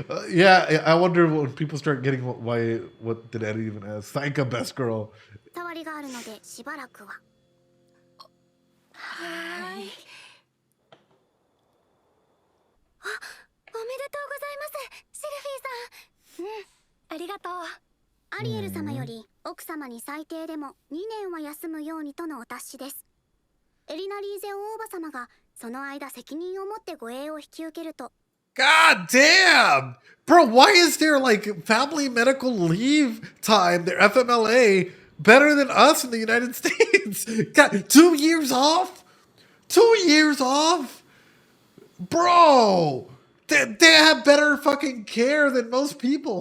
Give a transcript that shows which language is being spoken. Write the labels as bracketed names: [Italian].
[English] Yeah, I wonder when people start getting what did Eddie even ask? Saika best girl. [Japanese] 触りがあるのでしばらくは。はい。あ、おめでとうございます、シルフィーさん。ありがとう。アリエル様より奥様に最低でも2年は休むようにとのお達しです。エリナリーゼオ王母様がその間責任を持って護衛を引き受けると。 [English] God damn! Bro, why is there like family medical leave time, their FMLA, better than us in the United States? God, 2 years off? 2 years off? Bro! They have better fucking care than most people.